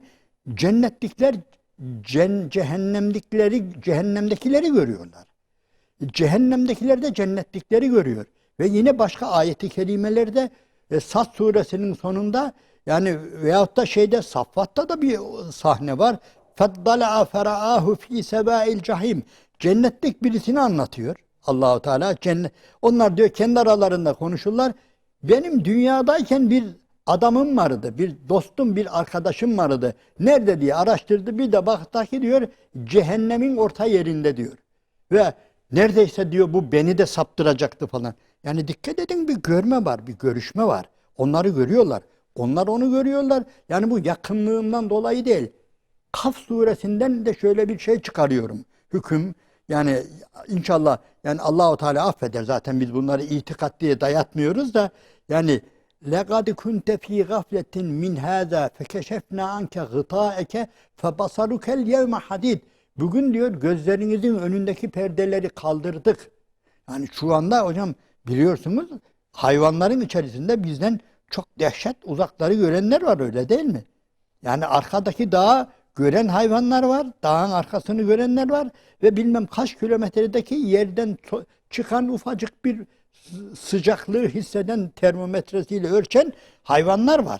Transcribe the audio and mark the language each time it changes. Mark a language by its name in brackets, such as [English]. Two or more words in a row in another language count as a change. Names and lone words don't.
[Turkish] Cennetlikler cehennemdekileri görüyorlar. Cehennemdekiler de cennetlikleri görüyor. Ve yine başka ayeti kerimelerde Sad suresinin sonunda yani veyahut da Saffat'ta da bir sahne var. [Arabic] فَدَّلَعَ فَرَآهُ ف۪ي سَبَائِ الْجَحِيمِ [Turkish] Cennetlik birisini anlatıyor Allahu Teala. Onlar diyor kendi aralarında konuşurlar. Benim dünyadayken bir adamım vardı, bir dostum, bir arkadaşım vardı. Nerede diye araştırdı. Bir de baktı ki diyor cehennemin orta yerinde diyor. Ve neredeyse diyor bu beni de saptıracaktı falan. Yani dikkat edin bir görme var, bir görüşme var. Onları görüyorlar. Onlar onu görüyorlar. Yani bu yakınlığından dolayı değil. Kaf suresinden de şöyle bir şey çıkarıyorum. Hüküm yani inşallah yani Allahu Teala affeder. Zaten biz bunları itikat diye dayatmıyoruz da yani [Arabic] لَقَدْ كُنْتَ ف۪ي غَفْلَةٍ مِنْ هَذَا فَكَشَفْنَا عَنْكَ غِطَاءَكَ فَبَصَرُكَ الْيَوْمَ حَدِيدٍ [Turkish] Bugün diyor gözlerinizin önündeki perdeleri kaldırdık. Yani şu anda hocam biliyorsunuz hayvanların içerisinde bizden çok dehşet uzakları görenler var öyle değil mi? Yani arkadaki dağı gören hayvanlar var, dağın arkasını görenler var ve bilmem kaç kilometredeki yerden çıkan ufacık bir sıcaklığı hisseden termometresiyle ölçen hayvanlar var.